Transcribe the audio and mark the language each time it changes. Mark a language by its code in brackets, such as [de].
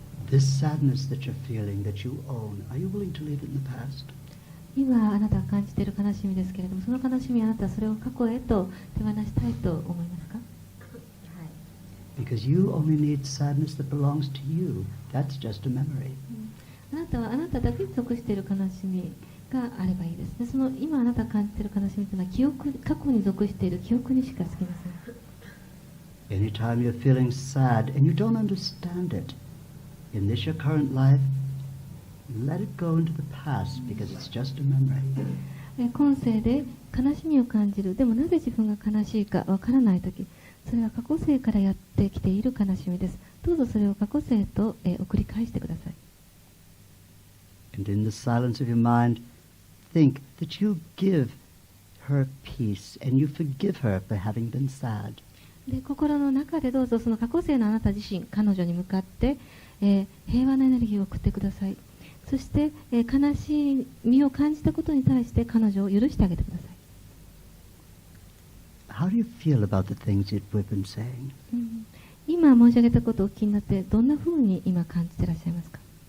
[en] This sadness that you're feeling, that you own, are you willing to leave it in the past? [ja] 今あなたが感じている悲しみですけれども、その悲しみあなたはそれを過去へと手放したいと思いますか。 [en] Because you only need sadness that belongs to you. That's just a memory. [ja] あなたはあなただけに属している悲しみがあればいいですね。その今あなたが感じている悲しみというのは過去に属している記憶にしかつきません。 [en] Anytime you're feeling sad and you don't understand it, in this your current life, let it go into the past because it's just a memory. [ja] 今世で悲しみを感じる、でもなぜ自分が悲しいかわからないとき、それは過去世からやってきている悲しみです。どうぞそれを過去世と送り返してください。 [en] And in the silence of your mind, think that you give her peace and you forgive her for having been sad. [ja] で心の中でどうぞその過去世のあなた自身、彼女に向かって、平和なエネルギーを送ってください。そして、悲しみを感じたことに対して彼女を許してあげてください。 [en] How do you feel about the things that we've been saying? [ja] 今申し上げたことをお聞きになってどんなふうに今感じていらっしゃいますか？